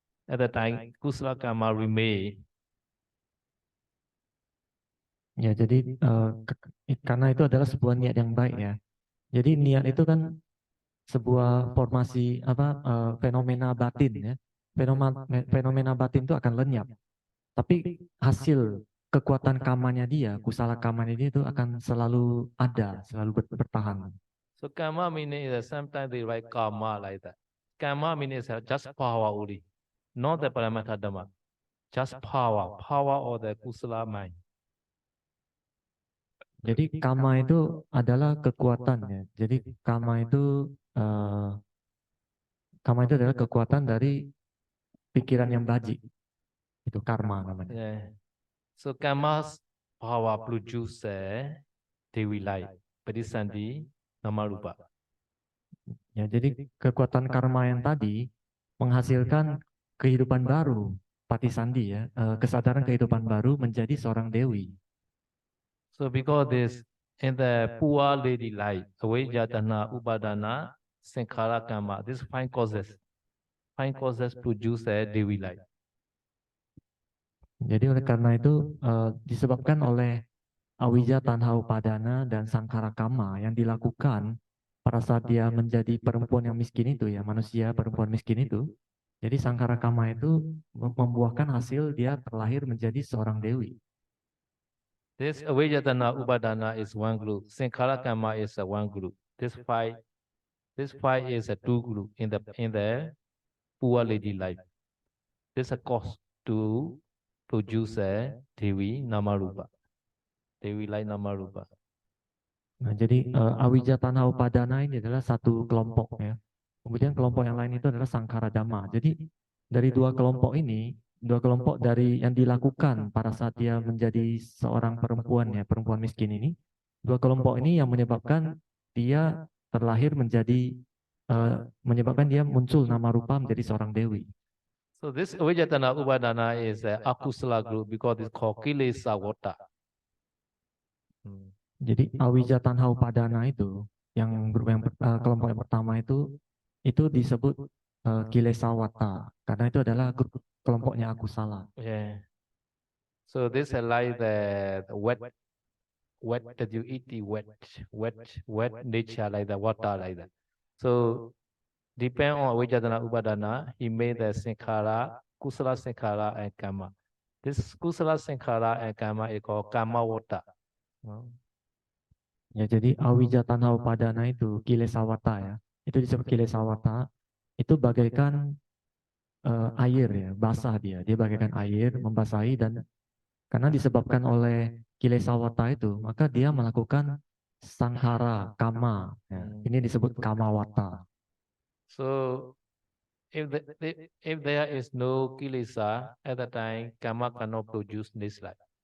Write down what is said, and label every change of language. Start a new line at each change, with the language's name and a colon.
English: At the time, kusala karma remain.
Indonesian: Ya, jadi karena itu adalah sebuah niat yang baik ya. Jadi niat itu kan sebuah formasi fenomena batin ya. Fenomena batin itu akan lenyap. Tapi hasil kekuatan kamanya dia, kusala kamanya dia itu akan selalu ada, selalu bertahan.
English: So karma meaning is sometimes they write karma like that. Karma meaning is just power only, not the paramatha dhamma. Just power of the kusala mind.
Indonesian: Jadi kama itu adalah kekuatan ya. Jadi kama itu adalah kekuatan dari pikiran yang baji. Itu karma namanya.
English: Yeah. So karma's power produce Devi life, Padisanti, Namarupa.
Indonesian: Ya, jadi kekuatan karma yang tadi menghasilkan kehidupan baru, patisandi ya, kesadaran kehidupan baru menjadi seorang dewi.
English: So because this in the poor lady life, avijjatana, upadana, sankhara karma, this five causes produce a Devi life.
Indonesian: Jadi oleh karena itu disebabkan oleh awija tanha upadana dan sangkara kama yang dilakukan pada saat dia menjadi perempuan yang miskin itu ya, manusia perempuan miskin itu. Jadi sangkara kama itu membuahkan hasil dia terlahir menjadi seorang dewi.
English: This avijjatana, upadana is one group. Sankhara karma is one group. This five is a two group in the poor lady life. This is a cause to produce a Devi Namarupa. Devi life Namarupa.
Indonesian: Nah, jadi awija tanha upadana ini adalah satu kelompok ya. Kemudian kelompok yang lain itu adalah sangkara dhamma. Jadi dari dua kelompok ini, dua kelompok dari yang dilakukan pada saat dia menjadi seorang perempuan ya, perempuan miskin ini, dua kelompok ini yang menyebabkan dia terlahir menjadi menyebabkan dia muncul nama rupa menjadi seorang dewi.
English: So this avijjatana upadana is a akusala group because it's called kilesa vata.
Indonesian: Jadi awija tanha upadana itu yang grup yang kelompok yang pertama itu disebut kilesawata karena itu adalah grup kelompoknya akusala.
English: Yeah. So this is like the wet WET, wet nature like that, water like that. So depend on Avijjana Upadana, he made the Sankhara, Kusala Sankhara and Karma. This Kusala Sankhara and Karma is called Karma water.
Indonesian: Ya, jadi awija tanha upadana itu kilesawata ya. Itu disebut kilesawata. Itu bagaikan air ya, basah dia. Dia bagaikan air membasahi dan karena disebabkan oleh kilesawata itu, maka dia melakukan sanghara, kama. Ya. Ini disebut kamawata.
English: So if there is no kilesa at the time, karma cannot produce this life.